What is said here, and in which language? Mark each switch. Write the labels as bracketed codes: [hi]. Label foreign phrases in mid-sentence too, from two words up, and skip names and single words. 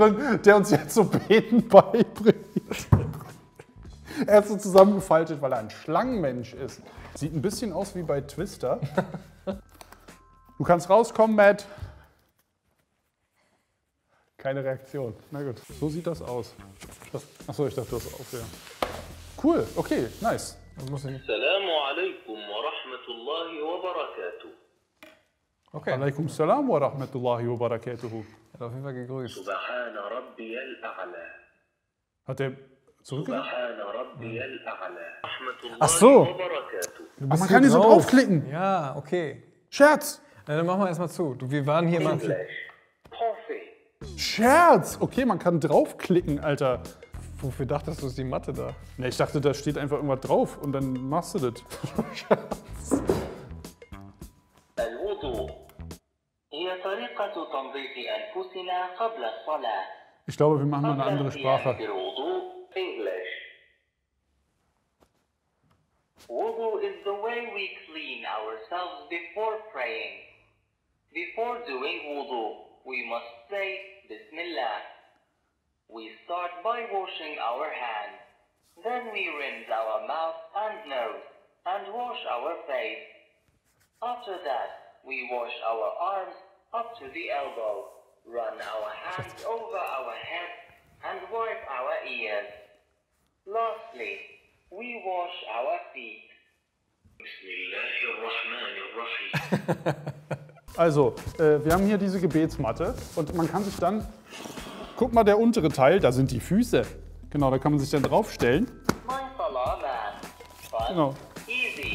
[de] drin, der uns jetzt so Beten beibringt. Er ist so zusammengefaltet, weil er ein Schlangenmensch ist. Sieht ein bisschen aus wie bei Twister. Du kannst rauskommen, Matt. Keine Reaktion. Na gut, so sieht das aus. Achso, ich dachte, das auf, ja. Cool, okay, nice. [ar] السلام عليكم ورحمة الله وبركاته. [de] Okay, [ar] عليكم السلام ورحمة الله وبركاته. [de] hat auf jeden Fall gegrüßt. [ar] سبحان ربي الأعلى. [de] Hat der zurückgedacht? [ar] سبحان ربي الأعلى. رحمة [de] Ach [ar] الله [de] so. [ar] وبركاته. [de] Aber man kann hier so draufklicken. Ja, okay. Scherz! Na, dann machen wir erstmal zu. Wir waren hier mal... [en] English. Coffee. [de] Scherz! Okay, man kann draufklicken, Alter. Wofür dachtest du, ist die Matte da? Ne, ich dachte, da steht einfach irgendwas drauf und dann machst du das. [ar] الوضوء هي طريقة تنظيف أنفسنا قبل الصلاة. [de] Ich glaube, wir machen mal eine [ar] قبل [de] andere [ar] القيام [de] Sprache. [ar] بالوضوء. [en] English. Wudu is the way we clean ourselves before praying. Before doing wudu, we must say Bismillah. We start by washing our hands. Then we rinse our mouth and nose and wash our face. After that, We wash our arms up to the elbow, run our hands over our head, and wipe our ears. Lastly, we wash our feet. [de] Also, wir haben hier diese Gebetsmatte und man kann sich dann, guck mal, der untere Teil, da sind die Füße. Genau, da kann man sich dann draufstellen. Genau. Easy.